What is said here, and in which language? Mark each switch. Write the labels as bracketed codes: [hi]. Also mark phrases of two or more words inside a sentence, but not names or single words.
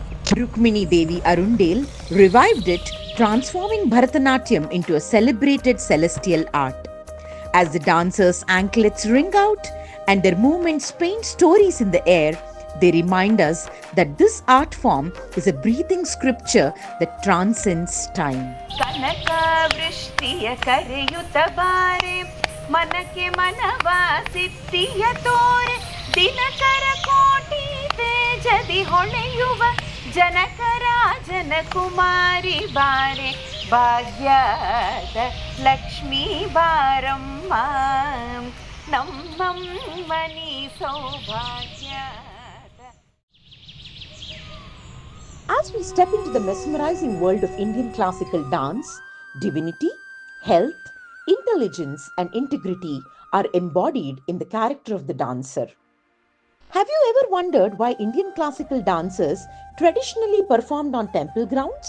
[en] Rukmini Devi Arundel revived it, transforming Bharatanatyam into a celebrated celestial art. As the dancers' anklets ring out and their movements paint stories in the air, they remind us that this art form is a breathing scripture that transcends time. [kn] ಮನಕೆ ಮಾನವ ಸಿದ್ಧಿಯ ತೋರೆ ದಿನಕರ ಕೋಟಿ ತೇಜದಿ ಹೊಳೆಯುವ ಜನಕರಾಜನ ಕುಮಾರಿ ಬಾರೆ ಭಾಗ್ಯದ ಲಕ್ಷ್ಮೀ ಬಾರಮ್ಮ ನಮ್ಮಮ್ಮನಿ ಸೌಭಾಗ್ಯದ. [en] As we step into the mesmerizing world of Indian classical dance, divinity, health, intelligence and integrity are embodied in the character of the dancer. Have you ever wondered why Indian classical dancers traditionally performed on temple grounds?